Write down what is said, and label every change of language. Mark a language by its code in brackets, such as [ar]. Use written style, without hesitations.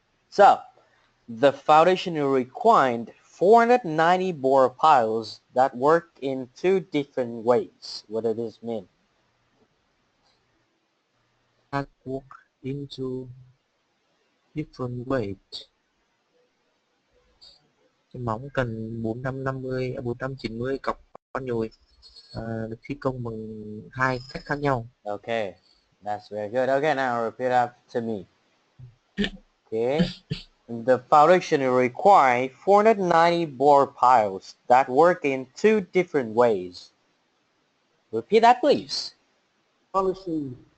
[en] So, the foundation required 490 bore piles that work in two different ways. What does this mean? That work into different weight. [vi] Cái móng cần 490 cọc con nhồi được thi công bằng hai cách khác nhau. [en] Okay, that's very good. Okay, now repeat after me. Okay, the foundation requires 490 bore piles that work in two different ways. Repeat that, please. Foundation.